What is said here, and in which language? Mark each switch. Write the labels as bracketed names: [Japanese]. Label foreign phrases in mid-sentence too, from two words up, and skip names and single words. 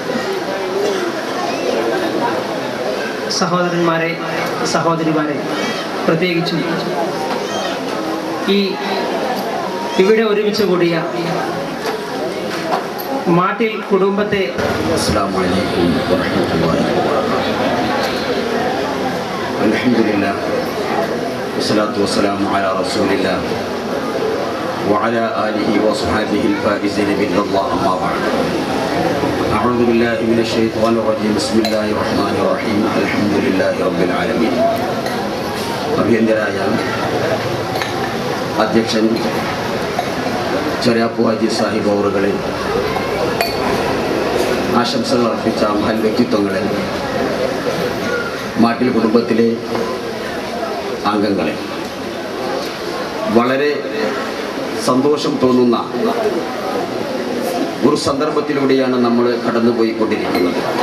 [Malayalam] സഹോദരന്മാരെ, സഹോദരിമാരെ, പ്രത്യേകിച്ചും ഇവിടെ ഒരുമിച്ച് കൂടിയ മാട്ടിൽ കുടുംബത്തെ [Arabic] السلام عليكم ورحمة الله وبركاته. الحمد لله والصلاة والسلام على رسول الله وعلى آله وصحبه الفائزين بالله أما بعد. أعوذ بالله من الشيطان الرجيم. بسم الله الرحمن الرحيم. الحمد لله رب العالمين. [Malayalam] അഭിയന്തരായ അധ്യക്ഷൻ ചെറിയാപ്പുവാജി സാഹിബ് അവറുകളെ, ആശംസകൾ അർപ്പിച്ച മഹൽ വ്യക്തിത്വങ്ങളെ, മാട്ടിൽ കുടുംബത്തിലെ അംഗങ്ങളെ, വളരെ സന്തോഷം തോന്നുന്ന ഒരു സന്ദർഭത്തിലൂടെയാണ് നമ്മൾ കടന്നുപോയിക്കൊണ്ടിരിക്കുന്നത്.